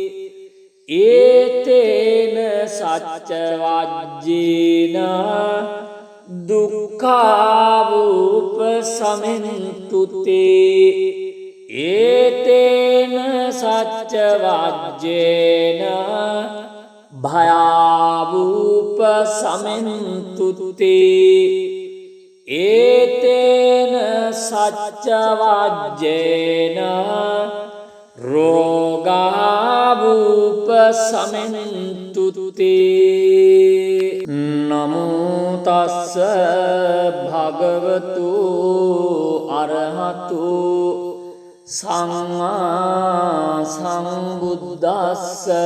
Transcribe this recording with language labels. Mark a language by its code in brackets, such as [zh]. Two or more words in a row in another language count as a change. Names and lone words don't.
[pi] ඒතේන සච්ච වජ්ජේන දුක්ඛාවූප සමෙන්තු තේ ඒතේන සච්ච වජ්ජේන භයාවූප සමෙන්තු තේ ඒතේන සච්ච වජ්ජේන රෝගාවූප සමෙන්තු තේ නමෝ තස්ස භගවතු අරහතු සම්මා සම්බුද්දස්ස